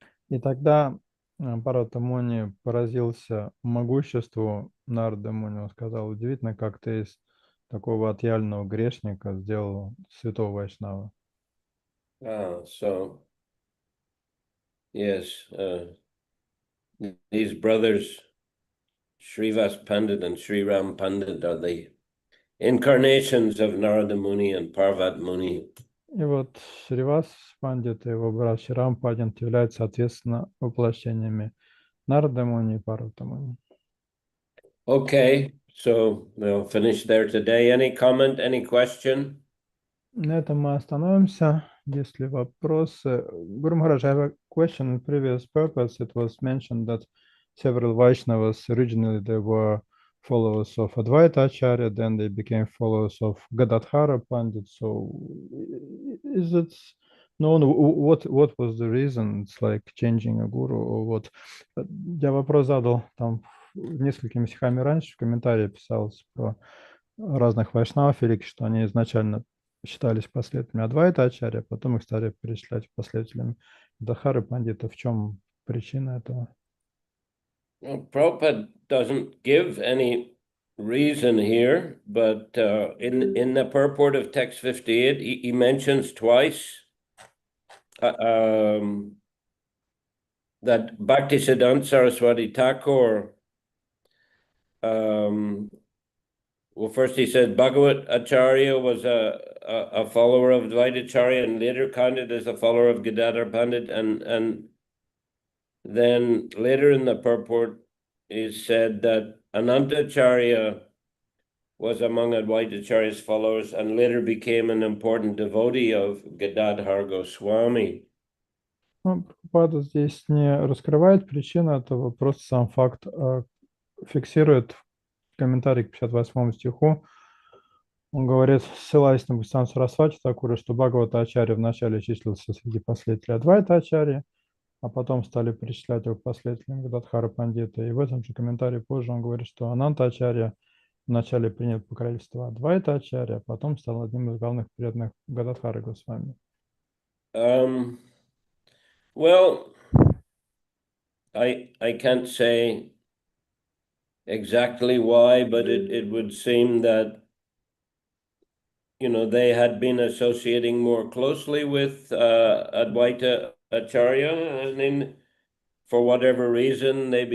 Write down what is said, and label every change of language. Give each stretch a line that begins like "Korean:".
Russian: И тогда Парвата Муни поразился могуществу Нарада Муни. Он сказал: удивительно, как ты из такого отъявленного грешника сделал святого Вайшнава.
English: So, yes, these brothers, Srivas Pandit and Sri Ram Pandit, are the incarnations of Narada Muni and Parvat Muni.
Russian: И вот Шривас Пандит и его брат Шрам Пандит являются, соответственно, воплощениями Нарада Муни и Парвата Муни.
English: Okay, so we'll finish there today. Any comment, any question?
Russian: На этом мы остановимся. Есть ли вопросы?
English: Guru Maharaj, I have a question. In previous purpose, it was mentioned that several Vaishnavas originally they were followers of Advaita Acharya, then they became followers of Gadadhara Pandit. So, is it known what was the reason? It's like changing a guru or what?
Russian: Я вопрос задал там несколькими стихами раньше, в комментарии писалось про разных вайшнавов великих, что они изначально считались последователями Адвайта Ачарья, потом их стали перечислять последователями Гададхары Пандита. В чем причина этого?
English: Well, Prabhupada doesn't give any reason here, but in the purport of text 58, he mentions twice that Bhaktisiddhanta Saraswati Thakur, well, first he said Bhagavat Acharya was a follower of Advaita Acharya and later counted as a follower of Gadadhar Pandit, and then later in the purport is said that Anantacharya was among Advaita Acharya's followers and later became an important devotee of Gadadhar Goswami.
Russian: Прабхупада здесь не раскрывает причину этого, просто сам факт фиксирует комментарий к 58 стиху. Он говорит, ссылаясь на Бхактисиданта Сарасвати Тхакура, что Бхагавата Ачарья вначале числился среди последователей Адвайта Ачарьи, а потом стали перечислять его последователям Гададхара Пандита. И в этом же комментарии позже он говорит, что Ананта Ачарья вначале принял покровительство Адвайта Ачарья, а потом стал одним из главных преданных Гададхары Госвами.
English: Well, I can't say exactly why, but it would seem that they had been associating more closely with Advaita Acharya, and then for whatever reason